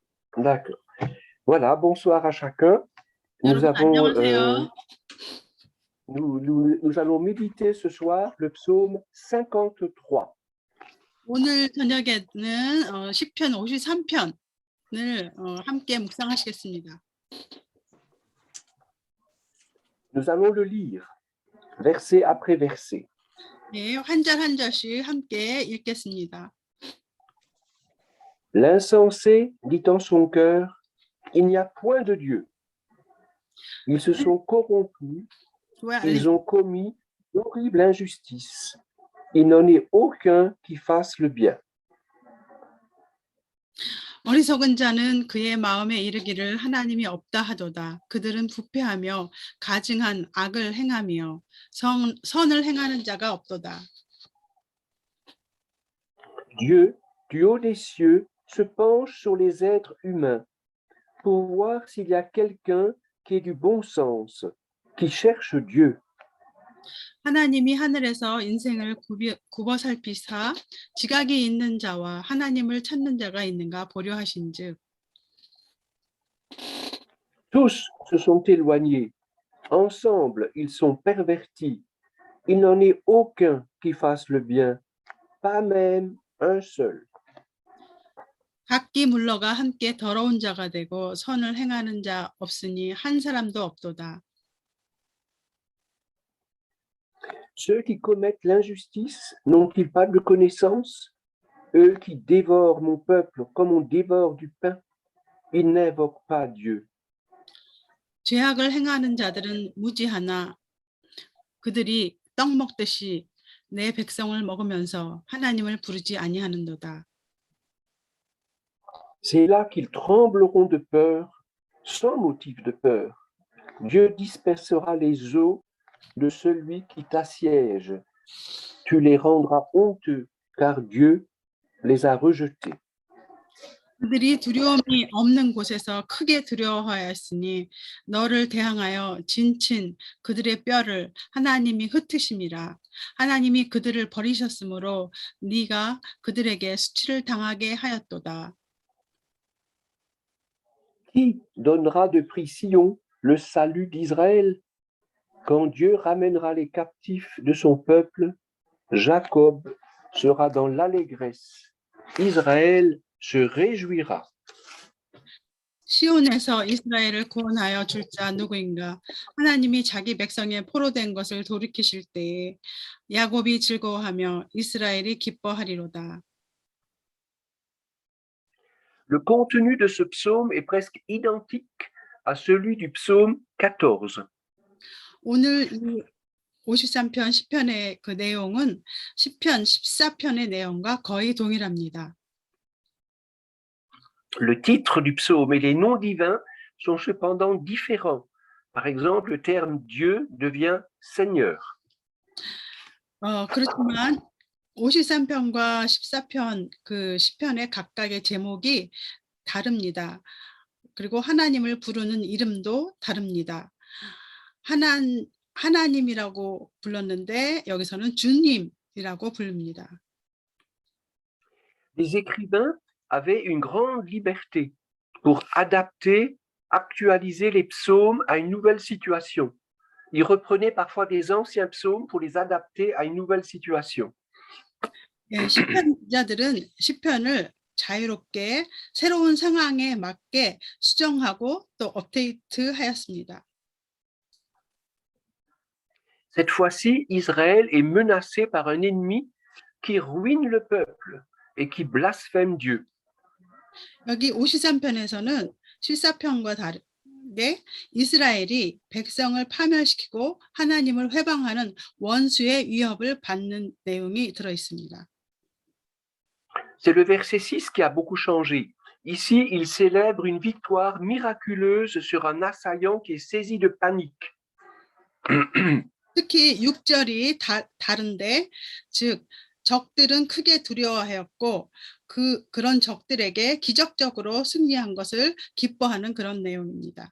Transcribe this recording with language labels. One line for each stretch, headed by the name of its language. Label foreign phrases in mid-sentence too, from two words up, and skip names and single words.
French: D'accord. Voilà, bonsoir à chacun. Nous
Korean: 여러분
French: avons,
Korean: 안녕하세요.
French: nous allons méditer ce soir le psaume 53.
Korean: 오늘 저녁에는 시편 53편을 함께 묵상하시겠습니다.
French: Nous allons le lire, verset après verset.
Korean: 네, 한 절 한 절씩 함께 읽겠습니다.
French: L'insensé dit en son cœur, il n'y a point de Dieu. Ils se sont corrompus, ils ont commis d'horribles injustices. Il n'en est aucun qui fasse le bien.
Korean: 어리석은 자는 그의 마음에 이르기를 하나님이 없다 하도다. 그들은 부패하며 가증한 악을 행하며 선을 행하는 자가 없도다.
French: Dieu, du haut des cieux, se penche sur les êtres humains pour voir s'il y a quelqu'un qui ait du bon sens, qui cherche Dieu.
Korean: 하나님이 하늘에서 인생을 굽어 살피사 지각이 있는 자와 하나님을 찾는 자가 있는가 보려 하신즉
French: Tous se sont éloignés. Ensemble, ils sont pervertis. Il n'en est aucun qui fasse le bien, pas même un seul.
Korean: 각기 물러가 함께 더러운 자가 되고 선을 행하는 자 없으니 한 사람도 없도다.
French: Ceux qui commettent l'injustice n'ont-ils pas de connaissance? Eux qui dévorent mon peuple comme on dévore du pain, ils n'invoquent pas Dieu.
Korean: 죄악을 행하는 자들은 무지하나 그들이 떡 먹듯이 내 백성을 먹으면서 하나님을 부르지 아니하는도다.
French: C'est là qu'ils trembleront de peur, sans motif de peur. Dieu dispersera les eaux de celui qui t'assiège. Tu les rendras honteux, car Dieu les a rejetés.
Korean: 그들이 두려움이 없는 곳에서 크게 두려워하였으니 너를 대항하여 진친 그들의 뼈를 하나님이 흩으심이라. 하나님이 그들을 버리셨으므로 네가 그들에게 수치를 당하게 하였도다.
French: Qui donnera de prix Sion le salut d'Israël? Quand Dieu ramènera les captifs de son peuple, Jacob sera dans l'allégresse. Israël se réjouira.
Korean: 시온에서 이스라엘을 구원하여 줄 자 누구인가? 하나님이 자기 백성의 포로된 것을 돌이키실 때에 야곱이 즐거워하며 이스라엘이 기뻐하리로다.
French: Le contenu de ce psaume est presque identique à celui du psaume 14.
Korean: 오늘 이 53편 시편의 그 내용은 시편 14편의 내용과 거의 동일합니다.
French: Le titre du psaume et les noms divins sont cependant différents. Par exemple, le terme Dieu devient Seigneur.
Korean: 그렇지만 53편과 14편 그 시편의 각각의 제목이 다릅니다. 그리고 하나님을 부르는 이름도 다릅니다. 하나님이라고 불렀는데 여기서는 주님이라고 부릅니다.
French: Les écrivains avaient une grande liberté pour adapter, actualiser les psaumes à une nouvelle situation. Ils reprenaient parfois des anciens psaumes pour les adapter à une nouvelle situation.
Korean: 예, 시편 기자들은 시편을 자유롭게 새로운 상황에 맞게 수정하고 또 업데이트하였습니다.
French: Cette fois-ci, Israël est menacé par un ennemi qui ruine le peuple et qui blasphème Dieu.
Korean: 여기 53편에서는 14편과 다르게 이스라엘이 백성을 파멸시키고 하나님을 회방하는 원수의 위협을 받는 내용이 들어 있습니다.
French: C'est le verset 6 qui a beaucoup changé. Ici, il célèbre une victoire miraculeuse sur un assaillant qui est saisi de panique.
Korean: 특히 6절이 다른데 즉 적들은 크게 두려워하였고 그런 적들에게 기적적으로 승리한 것을 기뻐하는 그런 내용입니다.